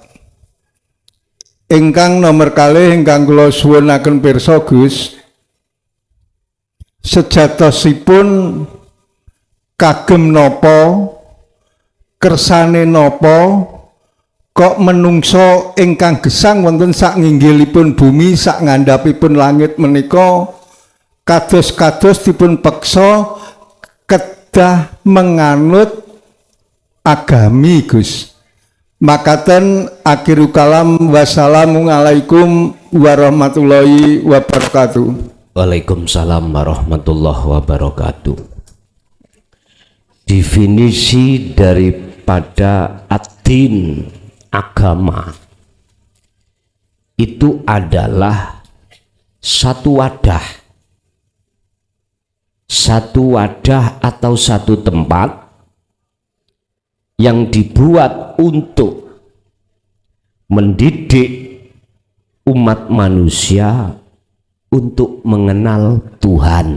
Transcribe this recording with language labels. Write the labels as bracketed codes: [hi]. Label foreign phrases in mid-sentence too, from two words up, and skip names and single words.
[jv] Ingkang nomor kalih ingkang kula suwunaken pirsa Gus, sejatosipun kagem napa, kersane napa, kok menungso ingkang gesang wonten sak nginggilipun bumi, sak ngandhapipun langit menika kados-kados dipun peksa kedah menganut agami Gus. [ar] Makaten آخر الكلام، والسلام عليكم ورحمة الله وبركاته. وعليكم السلام ورحمة الله وبركاته. [ms] Definisi daripada ad-din, agama, itu adalah satu wadah atau satu tempat yang dibuat untuk mendidik umat manusia untuk mengenal Tuhan.